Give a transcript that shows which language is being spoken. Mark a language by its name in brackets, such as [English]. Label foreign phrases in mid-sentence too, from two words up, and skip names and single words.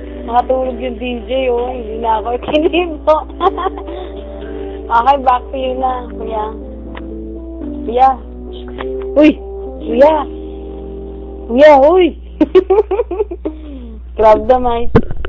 [Filipino] Nakatulog yung DJ, oh. Hindi na ako kinibo. [English] Okay, back to you [Filipino] na, kuya. Kuya. Uy! Kuya! Kuya, uy! [English] Grab the mic.